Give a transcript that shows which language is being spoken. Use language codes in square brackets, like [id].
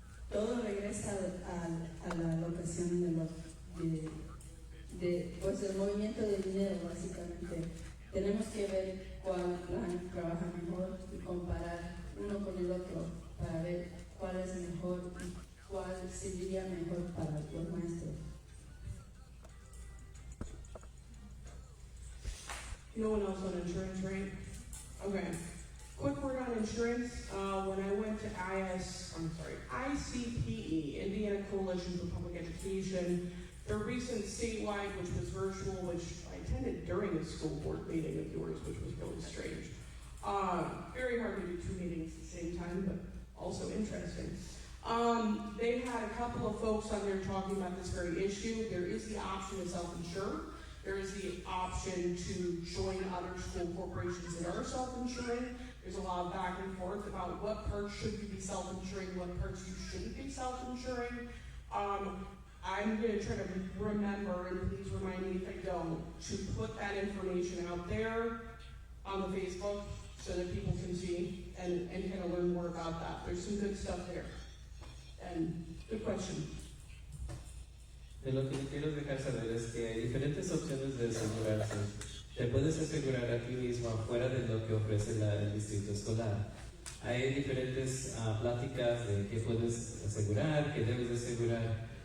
[es] Todo regresa a la locación pues del movimiento de dinero, básicamente. Tenemos que ver cuál plan trabaja mejor y comparar uno con el otro para ver cuál es mejor y cuál serviría mejor para los maestros. [en] No one else on insurance, right? Okay. Quick word on insurance. When I went to ICPE, Indiana Coalition for Public Education, their recent statewide, which was virtual, which I attended during a school board meeting of yours, which was really strange. Very hard to do two meetings at the same time, but also interesting. They had a couple of folks on there talking about this very issue. There is the option to self-insure. There is the option to join other school corporations that are self-insuring. There's a lot of back and forth about what parts should you be self-insuring, what parts you shouldn't be self-insuring. I'm going to try to remember, and please remind me if I don't, to put that information out there on the Facebook so that people can see and kind of learn more about that. There's some good stuff there. And good question. [es] De lo que les quiero dejar saber es que hay diferentes opciones de asegurarse. Te puedes asegurar a ti mismo afuera de lo que ofrece el distrito escolar. Hay diferentes pláticas de qué puedes asegurar, qué debes de asegurar.